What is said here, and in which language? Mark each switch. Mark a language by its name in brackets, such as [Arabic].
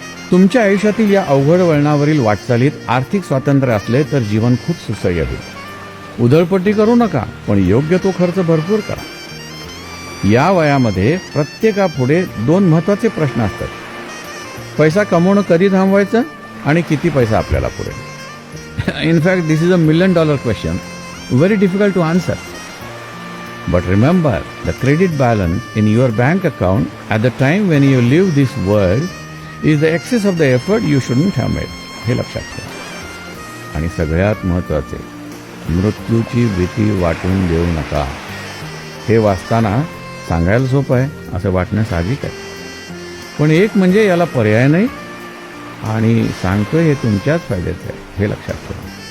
[Marathi] तुमच्या आयुष्यातील या अवघड वळणावरील वाटचालीत आर्थिक स्वातंत्र्य असले तर जीवन खूप सुसह्य होईल. उधळपट्टी करू नका, पण योग्य तो खर्च भरपूर करा. या वयामध्ये प्रत्येकापुढे दोन महत्त्वाचे प्रश्न असतात. पैसा कमवणं कधी थांबवायचं आणि किती पैसा आपल्याला पुरेल. [English] In fact this is $1 million question, very difficult to answer. But remember, the credit balance in your bank account at the time when you leave this world is the excess of the effort you shouldn't have made. [Marathi] हे लक्षात ठेवा. आणि सगळ्यात महत्त्वाचे, मृत्यूची भीती वाटून देऊ नका. हे वाचताना सांगायला सोपं आहे, असं वाटणं साहजिक आहे. पण एक म्हणजे याला पर्याय नाही, आणि सांगतोय हे तुमच्याच फायद्याचं आहे हे लक्षात ठेवा.